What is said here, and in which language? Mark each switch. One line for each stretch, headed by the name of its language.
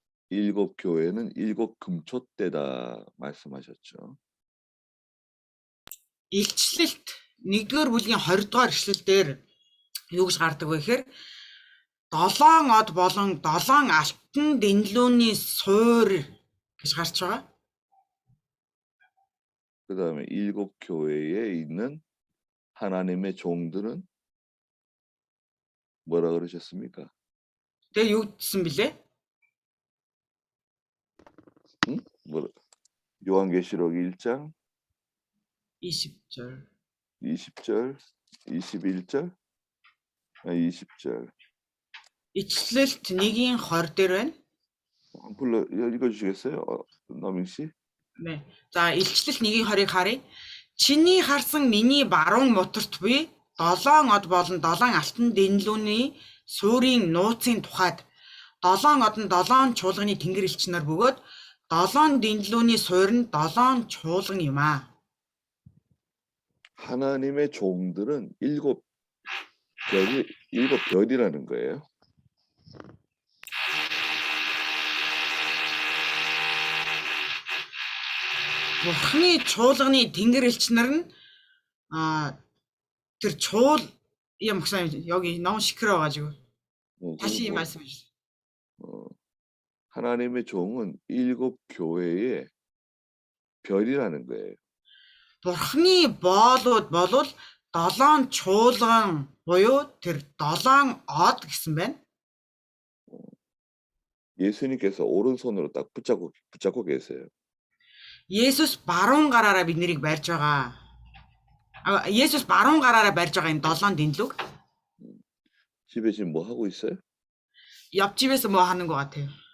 Korean: 일곱 교회는 일곱 금초대다 말씀하셨죠.
Mongolian: Илчлэлт 1-р бүлгийн 20 дугаар ишлэлдэр юу гэж гардаг вэ гэхээр 7 од болон 7 алтан дэнлүүний суурь гэж гарч байгаа.
Korean: 그다음에 일곱 교회에 있는 하나님의 종들은 뭐라 그러셨습니까?
Mongolian: Тэгээ юу гэсэн бilээ?
Korean: 뭐 요한계시록 1장 20절. 20절, 21절, 20절.
Mongolian: Ичлэлт 1-20 дээр байна.
Korean: 불러 읽어주시겠어요, 남ing 씨?
Mongolian: Нэ. За илчлэлт 1-20-ыг харъя. Чиний харсан миний баруун моторт буй 7 од болон 7 алтан дэнлүүний суурийн нууцын тухайд 7 од нь 7 чуулганы тэнгэр элчнэр бөгөөд 7 дэнлүүний суурь нь 7 чуулган юм аа.
Korean: 하나님의 종들은 일곱 별이라는 거예요.
Mongolian: Бурхны чуулганы тэнгэр элчнэр нь тэр чуул юм гэсэн
Korean: 여기 너무 시끄러워가지고 다시 말씀해 주세요. 하나님의 종은 일곱 교회의 별이라는 거예요.
Mongolian: Бурхны боолууд болвол 7 чуулган буюу тэр 7 од гэсэн байна.
Korean: 예수님께서 오른손으로 딱 붙잡고 계세요.
Mongolian: Есүс баруун гараараа бид нарыг барьж байгаа. Есүс баруун гараараа барьж байгаа энэ 7 дэнлүг.
Korean: 집에 지금 뭐 하고 있어요? 옆집에서 뭐 하는 것 같아요.